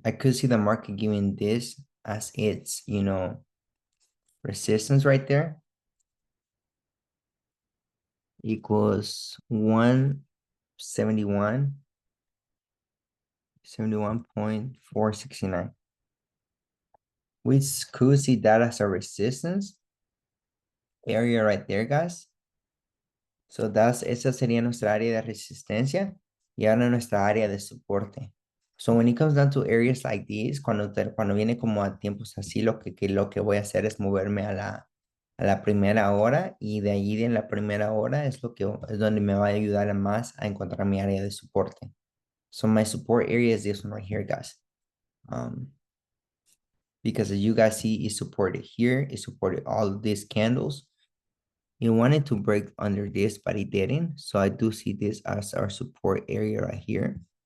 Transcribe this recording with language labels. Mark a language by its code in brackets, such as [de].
[en] I could see the market giving this as its, resistance right there, equals 171, 71.469. We could see that as a resistance area right there, guys. [es] So esa sería nuestra área de resistencia y ahora nuestra área de soporte. [en] So when it comes down to areas like these, [es] cuando viene como a tiempos así, lo que voy a hacer es moverme a la primera hora, y de ahí en la primera hora es donde me va a ayudar más a encontrar mi área de soporte. [en] So my support area is this one right here, guys. Because as you guys see, it supported here, it supported all of these candles. You wanted to break under this, but it didn't. So I do see this as our support area right here.